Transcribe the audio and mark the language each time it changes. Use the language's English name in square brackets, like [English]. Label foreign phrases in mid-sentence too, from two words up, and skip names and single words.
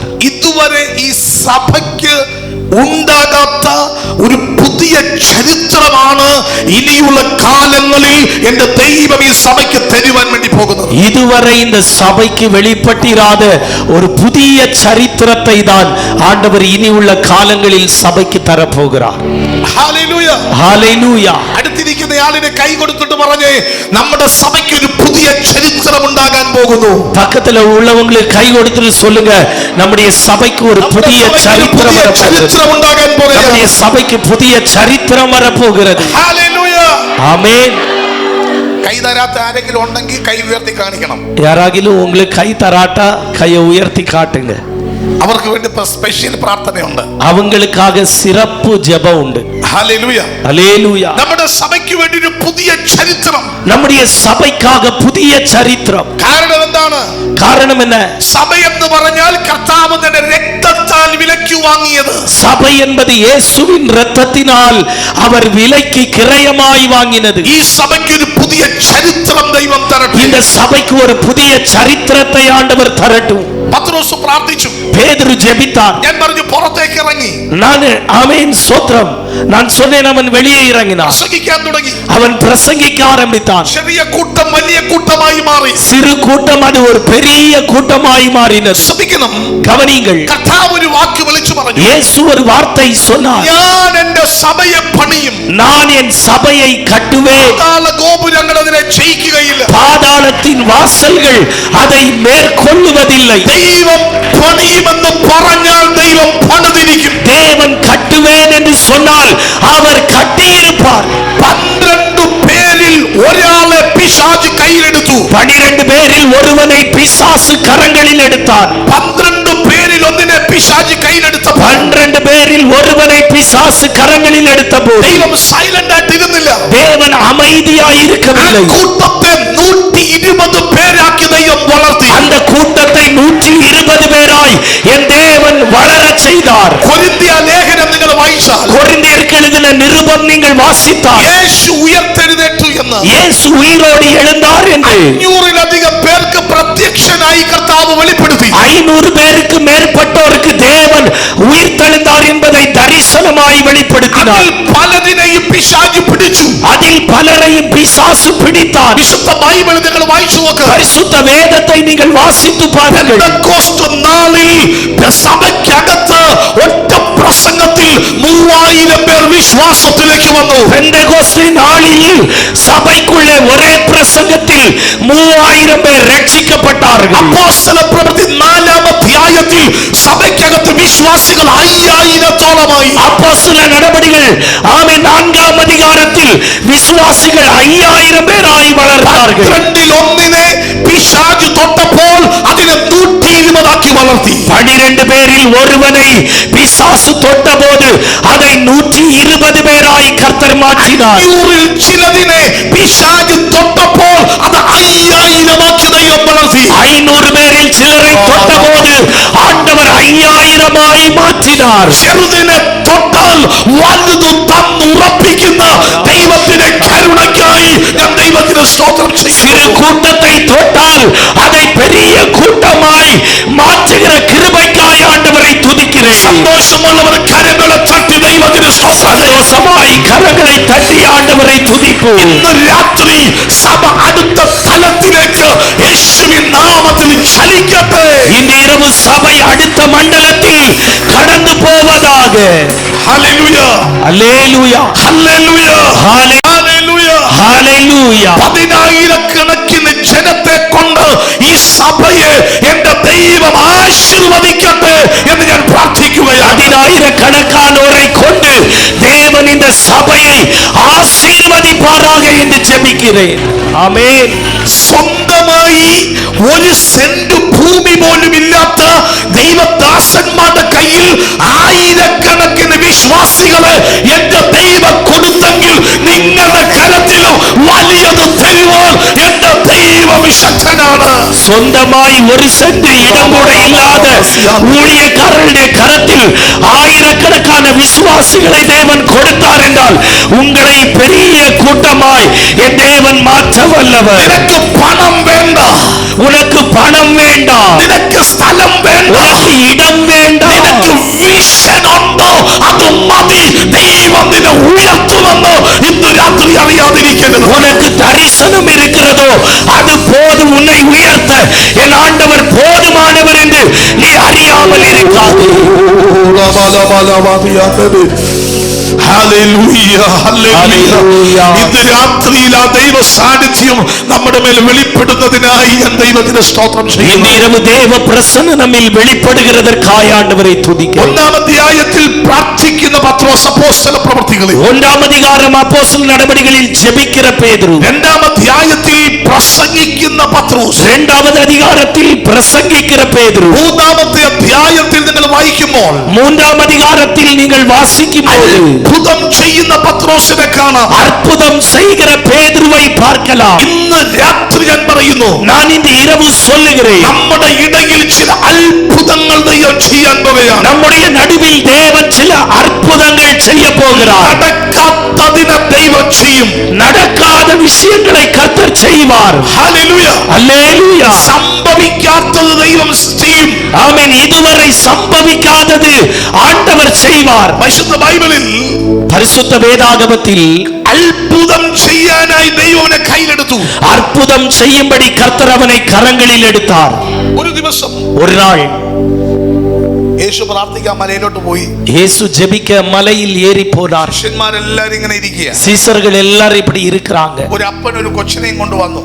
[Malayalam] ഇതുവരെ ഈ സഭയ്ക്ക് ഉണ്ടാകാത്ത ഒരു പുതിയ ചരിത്രമാണ് ഇനിയുള്ള കാലങ്ങളിൽ എൻ്റെ ദൈവം ഈ സഭയ്ക്ക് തരുവാൻ വേണ്ടി പോകുന്നത്. [Tamil] இதுவரை இந்த சபைக்கு வெளிப்பட்டிராத ஒரு புதிய சரித்திரத்தை தான் ஆண்டவர் இனி உள்ள காலங்களில் சபைக்கு தரப்போகிறார். [Malayalam] ഹല്ലേലൂയ, [Tamil] ஹல்லேலூயா. [Malayalam] അടുത്തിരിക്കുന്ന ആളിനെ കൈ കൊടുത്തിട്ട് പറഞ്ഞേ, നമ്മുടെ സഭയ്ക്ക് ഒരു പുതിയ ചരിത്രം ഉണ്ടാകാൻ പോകുന്നു. [Tamil] பக்கத்துல உள்ளவங்களுக்கு கை கொடுத்துட்டு சொல்லுங்க, நம்முடைய சபைக்கு ஒரு புதிய சரித்திரம் வரப்போகிறது. [Malayalam] ഉണ്ടാകാൻ പോകുന്നു. [Tamil] நம்முடைய சபைக்கு புதிய சரித்திரம் வரப்போகிறது. [Malayalam] ഹല്ലേലൂയ, [Tamil] ஆமென். [Malayalam] കൈ തരാത്ത ആരെങ്കിലും ഉണ്ടെങ്കിൽ കൈ ഉയർത്തി കാണിക്കണം. [Tamil] யாராகிலும் உங்களுக்கு கை தராட்டா கையை உயர்த்தி காட்டுங்க. [Malayalam] അവർക്ക് വേണ്ടി സ്പെഷ്യൽ പ്രാർത്ഥനയുണ്ട്, [Tamil] அவங்களுக்காக சிறப்பு ஜெபம் உண்டு. [Malayalam] ഹല്ലേലൂയ, [Tamil] ஹல்லேலூயா. [Malayalam] നമ്മുടെ സഭയ്ക്ക് വേണ്ടി ഒരു പുതിയ ചരിത്രം. [Tamil] நம்முடைய சபைக்காக புதிய சரித்திரம். [Malayalam] കാരണം എന്താണ്? [Tamil] காரணம் என்ன? [Malayalam] സഭ എന്ന് പറഞ്ഞാൽ കർത്താവ് തന്റെ രക്തത്താൽ വിലയ്ക്ക് വാങ്ങിയത്. [Tamil] சபை என்பது இயேசுவின் இரத்தத்தினால் அவர் விலைக்கு கிரயமாய் வாங்கினது. [Malayalam] ഈ സഭയ്ക്ക് ഒരു പുതിയ ചരിത്രം ദൈവം തരട്ടെ. [Tamil] இந்த சபைக்கு ஒரு புதிய சரித்திரத்தை ஆண்டவர் தரட்டும். [Malayalam] പത്രോസ് പ്രാർത്ഥിച്ചു, [Tamil] பேதுரு ஜெபித்தார். [Malayalam] ഞാൻ പറഞ്ഞു പുറത്തേക്ക് ഇറങ്ങി. [Tamil] நான் ஆமென் ஸ்தோத்திரம். நான் சொன்னேன், அவன் வெளியே இறங்கினான், [Malayalam] പ്രസംഗിക്കാൻ തുടങ്ങി. [Tamil] அவன் பிரசங்கிக்க ஆரம்பித்தான். [Malayalam] ചെറിയ കൂട്ടം വലിയ കൂട്ടമായി മാറി. [Tamil] சிறு கூட்டம் அது ஒரு பெரிய கூட்டமாய் மாறினது. [Malayalam] ശ്രദ്ധിക്കണം, [Tamil] கவனிங்கள், [Malayalam] കർത്താവ് ഒരു വാക്ക് വിളിച്ചു പറഞ്ഞു, [Tamil] இயேசு ஒரு வார்த்தை சொன்னார், [Malayalam] ഞാൻ എന്റെ സഭയെ പണിയും, [Tamil] நான் என் சபையை கட்டுவேன், [Malayalam] പാതാള ഗോപുരങ്ങൾ അതിനെ ജയിക്കുകയില്ല. [Tamil] பாதாளத்தின் வாசல்கள் அதை மேற்கொள்ளுவதில்லை. [Malayalam] ദൈവം പണിയുമെന്ന് പറഞ്ഞാൽ ദൈവം പണിതിരിക്കും. [Tamil] தேவன் கட்டுவேன் என்று சொன்னால் அவர் கட்டியிருப்பார். [Malayalam] 12 പേരിൽ ഒരാളെ പിശാച് കയ്യിലെടുത്തു. [Tamil] 12 பேரில் ஒருவனை பிசாசு கரங்களில் எடுத்தார். [Malayalam] 12 പേരിൽ ഒന്നിനെ പിശാച് കയ്യിലെടുത്ത [Tamil] 12 பேரில் ஒருவனை பிசாசு கரங்களில் எடுத்தபோது [Malayalam] ദൈവം സൈലന്റ് ആയിട്ട് ഇരുന്നില്ല. [Tamil] தேவன் அமைதியாய் இருக்கவில்லை. [Malayalam] കൂട്ടത്തെ 120 പേരാക്കി ദൈവം വളർത്തി. [Tamil] அந்த கூட்டத்தை 120 பேராய் என் தேவன் வளரச் செய்தார். [Malayalam] കൊരിന്ത്യ ലേഖനം നിങ്ങൾ വായിച്ചാൽ [Tamil] கொரிந்தியருக்கு எழுதின நிருபம் நீங்கள் வாசித்தால் [Malayalam] യേശു ഉയർത്തെഴുന്നേറ്റു എന്ന്, [Tamil] இயேசு உயிரோடு எழுந்தார் என்று [Malayalam] 500-ലധികം പേർക്ക് പ്രത്യക്ഷനായി കർത്താവ് വെളിപ്പെടുത്തി. [Tamil] 500 பேருக்கு மேற்பட்டோருக்கு தேவன் உயிர்த்தெழுந்தார் என்பதை தரிசனமாய் வெளிப்படுத்தினார். [Malayalam] അതിൽ പലതിനെയും പിശാച് പിടിച്ചു. [Tamil] அதில் பலரையும் பிசாசு பிடித்தார். [Malayalam] വിശുദ്ധ ബൈബിൾ നിങ്ങൾ വായിച്ചു നോക്കുക. [Tamil] பரிசுத்த வேதத்தை நீங்கள் வாசித்து பாருங்கள். [Malayalam] പെന്തക്കോസ്ത് നാളിൽ സഭയ്ക്കകത്ത് ഒറ്റ പ്രസംഗത്തിൽ 3000 പേർ വിശ്വാസത്തിലേക്ക് വന്നു. [Tamil] பெந்தெகோஸ்தே நாளில் சபைக்குள்ளே ஒரே பிரசங்கத்தில் 3000 பேர் ரட்சிக்கப்பட்டார்கள். [Malayalam] അപ്പോസ്തല പ്രവൃത്തി 4-ാം അധ്യായത്തിൽ സഭയ്ക്കകത്ത് വിശ്വാസികൾ 5000-ഓളമായി. [Tamil] அப்போஸ்தல நடபடிகள் 4-ஆம் அதிகாரத்தில் விசுவாசிகள் 5000 பேராய் வளர்ந்தார்கள். [Malayalam] 12-ൽ-1 പിശാച് തൊട്ടപ്പോൾ അതിനെ 120 വളർത്തി. [Tamil] 12 பேரில் ஒருவனை பிசாசு தொட்டபோது அதை 120 பேராய் கர்த்தர் மாற்றினார். [Malayalam] 500-ൽ ചിലതിനെ പിശാച് തൊട്ടപ്പോൾ അത് 5000 ദൈവം വളർത്തി. [Tamil] 500 பேரில் சிலரை தொட்டபோது ஆண்டவர் 5000ஆய் மாற்றினார். [Malayalam] ചെറുതിനെ തൊട്ടാൽ വലുത് തന്നുറപ്പിക്കുന്ന ദൈവത്തിന്റെ കരുണയ്ക്കായി ഞാൻ ദൈവത്തിന് സ്തോത്രം ചെയ്യുന്നു. [Tamil] சிறு கூட்டத்தை தொட்டால் அதை பெரிய கூட்டமாய் மாற்றுகிற கிருபைக்காய் ஆண்டவரை துதிக்கிறேன். [Malayalam] സന്തോഷമുള്ളവർ കരങ്ങളെ തട്ടി ദൈവത്തിന് [Tamil] சந்தோஷமாய் கரங்களை தட்டி ஆண்டவரை துதிப்போம். [Malayalam] ഇന്ന് രാത്രി സഭ അടുത്ത തലത്തിലേക്ക് യേശുവിൻ നാമത്തിൽ ചലിക്കട്ടെ. [Tamil] இன்று இரவு சபை அடுத்த மண்டலத்தில் கடந்து போவதாக. [Malayalam] ഹല്ലേലൂയ, [Tamil] அல்லேலூயா, [Malayalam] ഹല്ലേലൂയ, [Tamil] ஹalleluya, [Malayalam] ഹല്ലേലൂയ. [Tamil] ஹalleluya. [Malayalam] 10,000-കണക്കിന് ജനത്തെ കൊണ്ട് ഈ സഭയെ എന്റെ ദൈവം ആശീർവദിക്കട്ടെ എന്ന് ഞാൻ പ്രാർത്ഥിക്കുകയാണ്. [Tamil] അതിനായിരക്കണക്കാനോரை கொண்டு தேவன் இந்த சபையை ஆசீர்வதிப்பாராக என்று ஜெபிக்கிறேன். ஆமென். [Malayalam] സ്വന്തമായി ഒരു സെന്റ് ഭൂമി പോലും ഇല്ലാത്ത ദൈവദാസന്മാരുടെ കയ്യിൽ ആയിരക്കണക്കിന് വിശ്വാസികളെ എന്റെ ദൈവം കൊടുത്തെങ്കിൽ നിങ്ങളുടെ കരത്തിലും വലിയത് തരുവാൻ എന്റെ ദൈവം ശക്തനാണ്. [Tamil] சொந்தமாய் ஒரு சென்ட் இடம் கூட இல்லாத ஊழியக்காரருடைய கரத்தில் ஆயிரக்கணக்கான விசுவாசிகளை தேவன் கொடுத்தார் என்றால் உங்களை பெரிய கூட்டமாய் என் தேவன் மாற்ற வல்லவர். [Malayalam] നിനക്ക് പണം വേണ്ട, [Tamil] உனக்கு பணம் வேண்டாம், [Malayalam] നിനക്ക് സ്ഥലം വേണ്ട, [Tamil] உனக்கு இடம் வேண்டாம், [Malayalam] നിനക്ക് വിഷൻ ഉണ്ടോ അത് മതി. ദൈവം നിന്നെ ഉയർത്തുമെന്ന് ഇന്ന് രാത്രി അറിയാതിരിക്കരുത്. [Tamil] உனக்கு தரிசனம் இருக்கிறதோ அது போதும் உன்னை உயர்த்த. என் ஆண்டவர் போதுமானவர் என்று நீ அறியாமல் இருக்காது. [Malayalam] ഹല്ലേലൂയ, ഹല്ലേലൂയ. ഇന്ന് രാത്രിയിൽ ആ ദൈവ സാന്നിധ്യം നമ്മുടെ മേൽ വെളിപ്പെടുന്നതിനായി ഞാൻ ദൈവത്തിന് സ്തോത്രം ചെയ്യുന്നു. [Tamil] இரவு தேவ பிரசன்னம் நம்மில் வெளிப்படுகிறதற்காய் ஆண்டவரை துதிக்கிறேன். [Malayalam] ഒന്നാം അധ്യായത്തിൽ പ്രാർത്ഥിക്കുന്ന പത്രോസ് അപ്പോസ്തല പ്രവൃത്തികളിൽ, [Tamil] ஒன்றாம் அதிகாரம் அப்போஸ்தலர் நடபடிகளில் ஜெபிக்கிற பேதுரு, [Malayalam] രണ്ടാം അധ്യായത്തിൽ പ്രസംഗിക്കുന്ന പത്രോസ്, [Tamil] இரண்டாவது அதிகாரத்தில் பிரசங்கிக்கிற பேதுரு, [Malayalam] മൂന്നാമത്തെ അധ്യായത്തിൽ നിങ്ങൾ വായിക്കുമ്പോൾ [Tamil] மூன்றாம் அதிகாரத்தில் நீங்கள் வாசிக்கும் போது [Malayalam] അത്ഭുതം ചെയ്യുന്ന പത്രോസിനെ കാണാം. [Tamil] அற்புதம் செய்கிற பேதுருவை பார்க்கலாம். [Malayalam] ഇന്ന് രാത്രി ഞാൻ പറയുന്നു, [Tamil] நான் இந்த இரவு சொல்லுகிறேன், [Malayalam] നമ്മുടെ ഇടയിൽ ചില അത്ഭുതങ്ങൾ ദൈവം ചെയ്യാൻ പോവുകയാണ്. [Tamil] நம்முடைய நடுவில் தேவன் சில அற்புதங்கள் செய்ய போகிறார். [Malayalam] നടക്കാത്തതിനെ ദൈവം ചെയ്യും. [Tamil] நடக்காத விஷயங்களை கர்த்தர் செய்வார். [Malayalam] ഹല്ലേലൂയ, [Tamil] அல்லேலூயா. [Malayalam] സംഭവിക്കാത്തത് ദൈവം ചെയ്യും. [Tamil] ஆமென். இதுவரை சம்பவிக்காதது ஆண்டவர் செய்வார். [Malayalam] പരിശുദ്ധ ബൈബിളിൽ [Tamil] பரிசுத்த வேதாகமத்தில் [Malayalam] അത്ഭുതം ചെയ്യാനായി ദൈവം അവനെ കയ്യിലെടുത്തു. [Tamil] அற்புதம் செய்யும்படி கர்த்தர் அவனை கரங்களில் எடுத்தார். [Malayalam] ഒരു ദിവസം [Tamil] ஒரு நாள் [Malayalam] യേശു പ്രാർത്ഥിക്കാൻ മലയിലോട്ട് പോയി. [Tamil] இயேசு ஜெபிக்க மலையில் ஏறி போனார். [Malayalam] ശിഷ്യന്മാരെല്ലാരും ഇങ്ങനെ ഇരിക്കുക. [Tamil] சீசர்கள் எல்லாரும் இப்படி இருக்கிறாங்க. [Malayalam] ഒരു അപ്പൻ ഒരു കൊച്ചിനെയും കൊണ്ടുവന്നു.